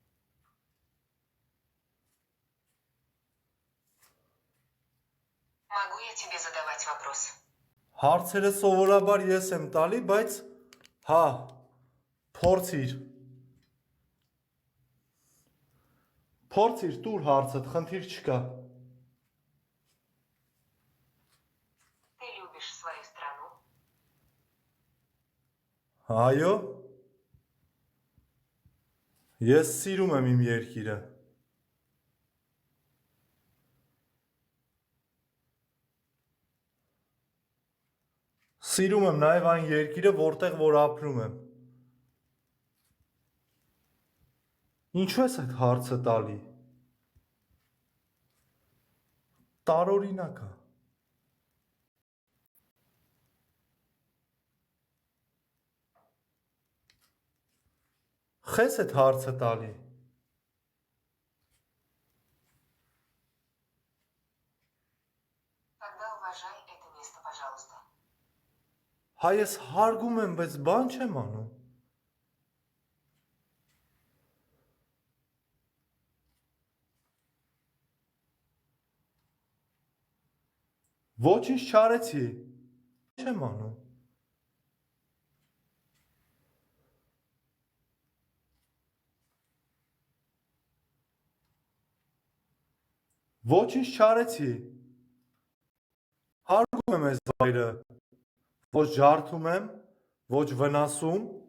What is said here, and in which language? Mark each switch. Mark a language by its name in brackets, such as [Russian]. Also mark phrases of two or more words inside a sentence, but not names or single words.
[Russian] Могу я тебе задавать вопрос? [Armenian] Հարցերը սովորաբար ես եմ տալի, բայց հա, փորձիր։ Փորձիր տուր հարցդ, խնդիր չկա։ [Russian] Ты любишь свою страну? [Armenian] Այո։ Ես սիրում եմ իմ երկիրը։ Սիրում եմ նաև այն երկիրը, որտեղ որ ապրում եմ։ Ինչու ես այդ հարցը տալի։ Տարօրինակ է։ Խես այդ հարցը տալի։ [Russian] Тогда уважай это место, пожалуйста. [Armenian] Հա ես հարգում եմ, բայց բան չեմ անում։ Ոչինչ չարեցի։ Չեմ անում։ Ոչինչ չարեցի։ Հարգում եմ այս վայրը։ Ոչ ջարդում եմ, ոչ վնասում։